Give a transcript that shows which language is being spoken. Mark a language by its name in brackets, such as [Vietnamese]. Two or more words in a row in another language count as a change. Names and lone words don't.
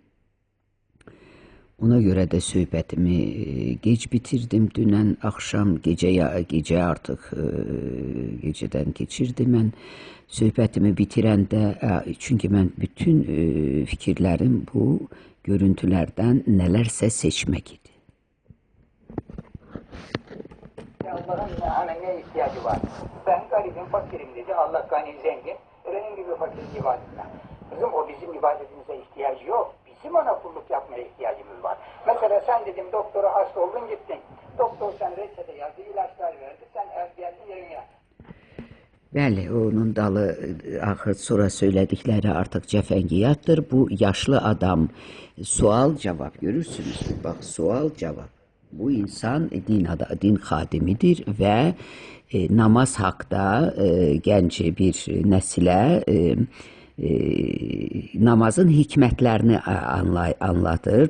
[Azerbaijani] Ona görə də söhbətimi gec bitirdim. Dünən axşam, gecə artıq gecədən keçirdi. Mən söhbətimi bitirəndə, çünki mən bütün fikirlərim bu görüntülərdən nələrsə seçmək idi. [Turkish] Allah'ın ne ihtiyacı var? Ben garibim, fakirim dedi. Allah gani zengin. Benim gibi fakir ibadetine. Kızım o bizim ibadetimize ihtiyacı yok. Bizim ona kulluk yapmaya ihtiyacımız var. Mesela sen dedim doktora hasta oldun gittin. Doktor sen reçete yazdı, ilaçlar verdi. Sen geldin yerine yattın. [Azerbaijani] Bəli, onun dalı axır sonra söylədikləri artıq cəfəngiyatdır. Bu yaşlı adam sual-cavab görürsünüz. Bax, sual-cavab. Bu insan din xadimidir və namaz haqda gənc bir nəsilə namazın hikmətlərini anlatır.